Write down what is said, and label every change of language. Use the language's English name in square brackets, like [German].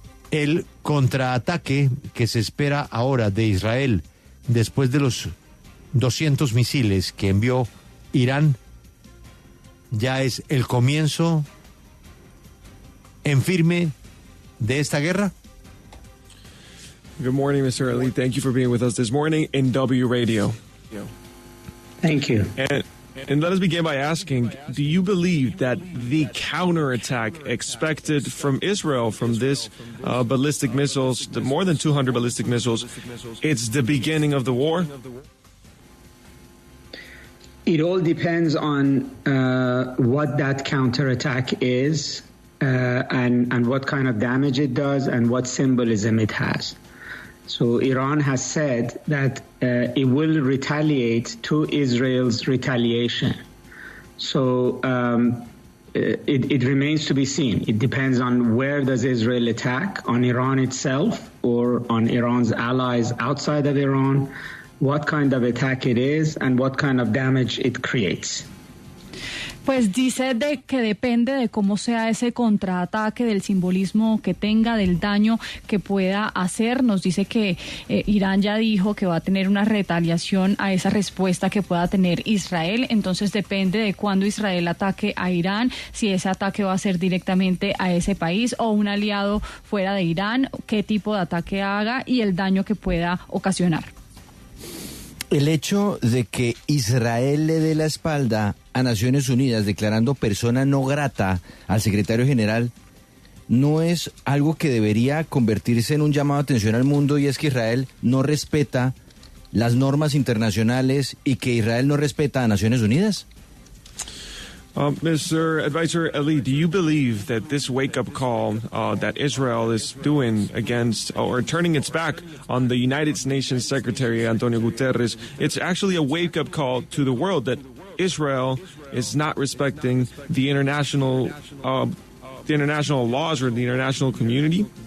[Spanish] El contraataque que se espera ahora de Israel después de los 200 misiles que envió Irán ya es el comienzo en firme de esta guerra. [English] Good morning, Mr. Ali. Thank you for being with us this morning in W Radio. Thank you. And let us begin by asking, do you believe that the counterattack expected from Israel from this ballistic missiles, the more than 200 ballistic missiles, it's the beginning of the war? It all depends on what that counterattack is and what kind of damage it does and what symbolism it has. So Iran has said that it will retaliate to Israel's retaliation. So it remains to be seen. It depends on where does Israel attack, on Iran itself or on Iran's allies outside of Iran, what kind of attack it is and what kind of damage it creates. [Spanish] Pues dice que depende de cómo sea ese contraataque, del simbolismo que tenga, del daño que pueda hacer. Nos dice que Irán ya dijo que va a tener una retaliación a esa respuesta que pueda tener Israel. Entonces depende de cuándo Israel ataque a Irán, si ese ataque va a ser directamente a ese país o un aliado fuera de Irán, qué tipo de ataque haga y el daño que pueda ocasionar. El hecho de que Israel le dé la espalda a Naciones Unidas declarando persona no grata al secretario general no es algo que debería convertirse en un llamado de atención al mundo, y es que Israel no respeta las normas internacionales y que Israel no respeta a Naciones Unidas. [English] Mr. Advisor Ali, do you believe that this wake-up call that Israel is doing against or turning its back on the United Nations Secretary Antonio Guterres, it's actually a wake-up call to the world that Israel is not respecting the international laws or the international community?